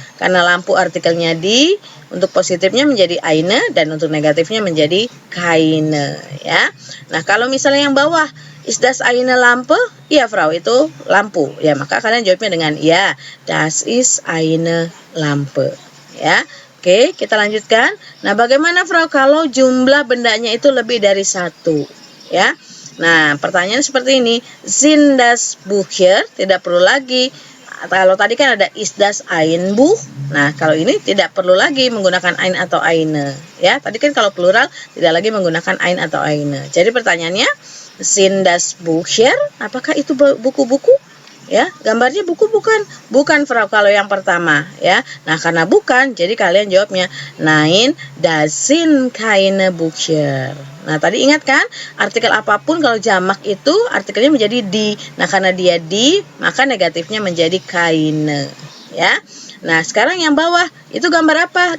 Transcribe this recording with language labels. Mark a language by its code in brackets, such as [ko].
[id] Karena lampu artikelnya di, untuk positifnya menjadi eine dan untuk negatifnya menjadi keine, ya. Nah, kalau misalnya yang bawah, [de] ist das eine Lampe? [id] Iya, Frau, itu lampu. Ya, maka kalian jawabnya dengan ya, [de] das ist eine Lampe, [id] ya. Oke, kita lanjutkan. Nah, bagaimana, Frau, kalau jumlah bendanya itu lebih dari satu, ya? Nah, pertanyaan seperti ini, [de] sind das Bücher? [id] Tidak perlu lagi. Kalau tadi kan ada [de] ist das ein Buch. [id] Nah, kalau ini tidak perlu lagi menggunakan ein atau eine. Ya, tadi kan kalau plural tidak lagi menggunakan ein atau eine. Jadi pertanyaannya, [de] sind das Bücher? [id] Apakah itu buku-buku? Ya, gambarnya buku bukan? Bukan, Frau, kalau yang pertama, ya. Nah, karena bukan, jadi kalian jawabnya [de] nein, das sind keine Bücher. [id] Nah, tadi ingat kan, artikel apapun kalau jamak itu artikelnya menjadi di. Nah, karena dia di, maka negatifnya menjadi keine, ya. Nah, sekarang yang bawah, itu gambar apa?